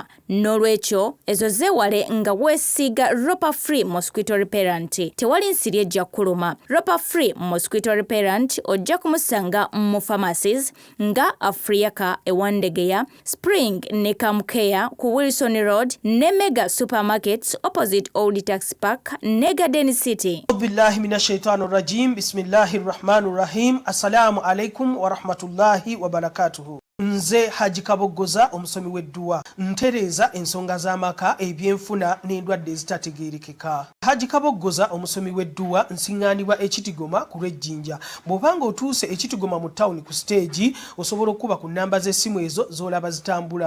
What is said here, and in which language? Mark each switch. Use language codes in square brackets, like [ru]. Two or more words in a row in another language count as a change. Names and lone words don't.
[lg] N'olwekyo ezo zeewale nga weesiiga Ropa Free Mosquito Repellent. Tewali nsiri ejja kuluma. Ropa Free Mosquito Repellent ojja kumusanga mu pharmacies nga Africa ewandegeya, Spring ne Kamkeya ku Wilson Road ne Mega Supermarkets opposite Old Tax Park ne Garden City. [ar] بالله من الشيطان الرجيم. بسم الله الرحمن الرحيم. السلام عليكم ورحمة الله وبركاته. [lg] Nze Haji Kaboggoza omusomi w'edduwa ntereeza ensonga z'amaka ebyenfuna n'endwadde ezitategeerekeka. Haji Kaboggoza omusomi w'edduwa nsiŋŋaanibwa Ekitigoma ku lw'Ejjinja. Bw'obanga otuuse Ekitigoma mu ttawuni ku siteegi osobola okuba ku nnamba z'essimu ezo z'olaba zitambula.